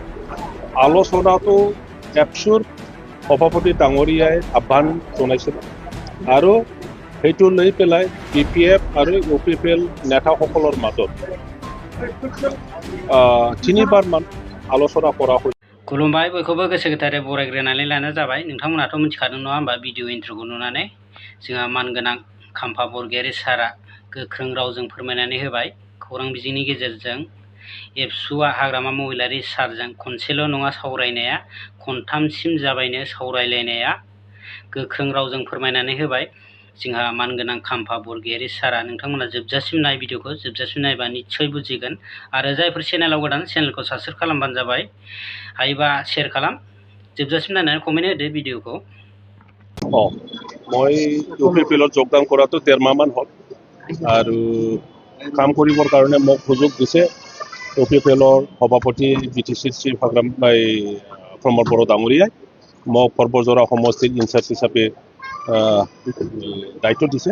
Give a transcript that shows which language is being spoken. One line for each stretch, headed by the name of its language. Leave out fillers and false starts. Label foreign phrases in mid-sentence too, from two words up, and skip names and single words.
Assamese: আলোচনাটো এপছুৰ সভাপতি ডাঙৰীয়াই আহ্বান জনাইছিল আৰু সেইটো লৈ পেলাই BPF আৰু UPPL নেতাসকলৰ মাজত তিনিবাৰমান আলোচনা কৰা হৈছিল।
Bodo: खुलुमबाय बयखौबो गोसो गोथारै बरायग्रोनानै लानाय जाबाय। नोंथांमोनाथ' मिथिखादों नङा होमबा भिडिअ इन्ट्र'खौ नुनानै जोंहा मानगोनां खाम्फा बरगयारि सारा गोख्रों रावजों फोरमायनानै होबाय खौरां बिजोंनि गेजेरजों एबसुआ हाग्रामा महिलारि सारजों खनसेल' नङा सावरायनाया खनथामसिम जाबायनो सावरायलायनाया गोख्रों रावजों फोरमायनानै होबाय जोंहा मानगोनां खाम्फा बरगयारि सारा। नोंथांमोना जोबजासिम नाय भिडिअखौ, जोबजासिम नायबा निस्सय बुजिगोन आरो जायफोर चेनेलाव गोदान चेनेलखौ साबस्क्राइब खालामबानो जाबाय, हायोबा शेयर खालाम, जोबजासिम नायनानै कमेन्ट होदो भिडिअखौ।
Assamese: মই UPPLত যোগদান কৰাটো 13 মাহমান হ'ল আৰু কাম কৰিবৰ কাৰণে মোক সুযোগ দিছে UPPLৰ সভাপতি BTC শ্ৰী প্ৰমোদ বড়ো ডাঙৰীয়াই মোক সৰ্বজৰা সমষ্টিৰ ইনচাৰ্জ হিচাপে দায়িত্ব দিছে।